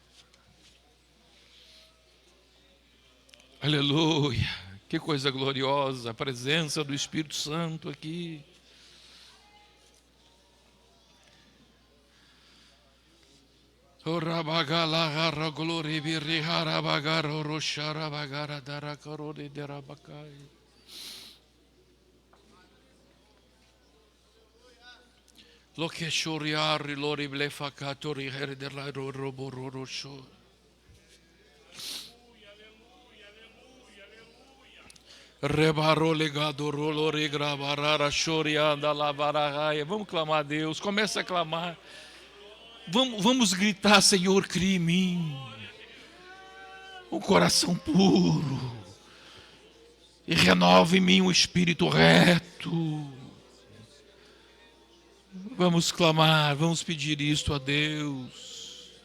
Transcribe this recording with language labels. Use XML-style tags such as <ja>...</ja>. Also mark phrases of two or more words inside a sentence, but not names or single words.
<pt>Aleluia. Que coisa gloriosa, a presença do Espírito Santo aqui. Orabagala glória birihara bagara roshara bagara darakarore derabakai. Lokeshoriari lori blefakatori herderla robororosho. Rebaro legado rolo regrabarara shorianda lavaragaia. Vamos clamar a Deus. Começa a clamar. Vamos gritar: Senhor, cria em mim um coração puro e renova em mim um espírito reto. Vamos clamar, vamos pedir isto a Deus.</pt>